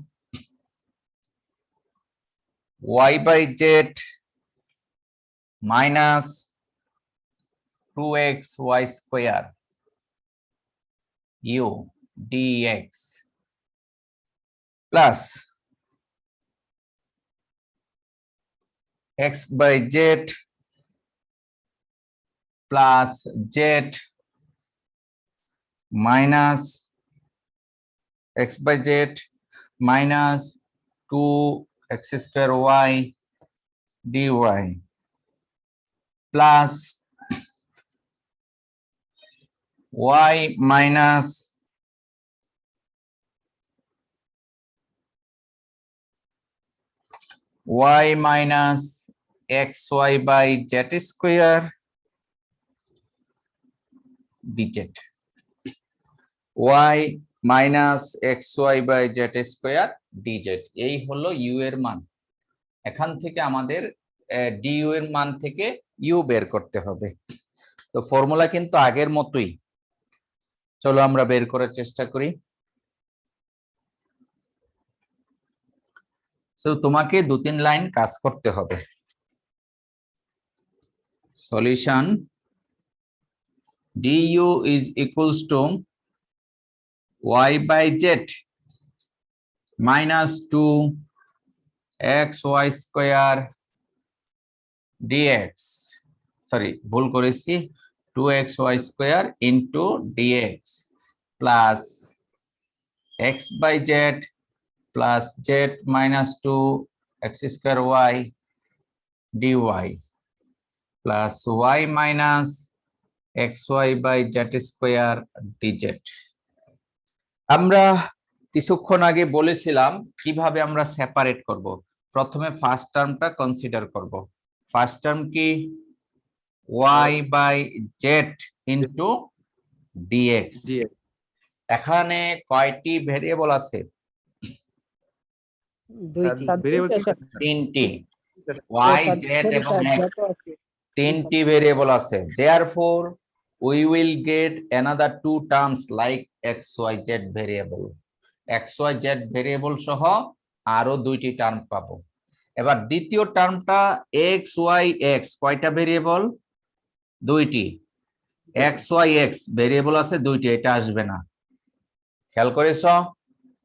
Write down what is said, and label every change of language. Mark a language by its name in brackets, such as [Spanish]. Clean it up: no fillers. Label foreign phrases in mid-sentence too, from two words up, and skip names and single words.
[English] y by z minus 2xy square u dx প্লাস x by z plus z minus x by z minus 2x square y dy plus y minus y minus xy by z square dz, y minus xy by z square dz, [Bangla] এই হলো ইউ এর মান। এখান থেকে আমাদের ডিইউ এর মান থেকে ইউ বের করতে হবে। তো ফর্মুলা কিন্তু আগের মতোই, চলো আমরা বের করার চেষ্টা করি। সো তোমাকে 2-3 লাইন কাজ করতে হবে। [English] সলিউশন du is equals to y by z minus 2xy square dx, সরি [Bangla] ভুল করেছি, [English] 2xy square into dx plus x by z plus z minus 2x square y dy plus y minus xy by z square dz। [Bangla] আমরা কিছুক্ষণ আগে বলেছিলাম কিভাবে আমরা সেপারেট করব। প্রথমে [English] first term [Bangla] কনসিডার করব। [English] first term [Bangla] কি? y by z into dx। এখানে কয়টি ভেরিয়েবল আছে? তিনটি, y z এবং x, তিনটি ভেরিয়েবল আছে। [English] Therefore we will get another 2 terms like [Bangla] xyz ভেরিয়েবল, xyz ভেরিয়েবল সহ আরো 2টি টার্ম পাবো। এবার দ্বিতীয় টার্মটা xyx, কয়টা ভেরিয়েবল? 2টি। xyx ভেরিয়েবল আছে 2টি, এটা আসবে না, খেয়াল করেছো?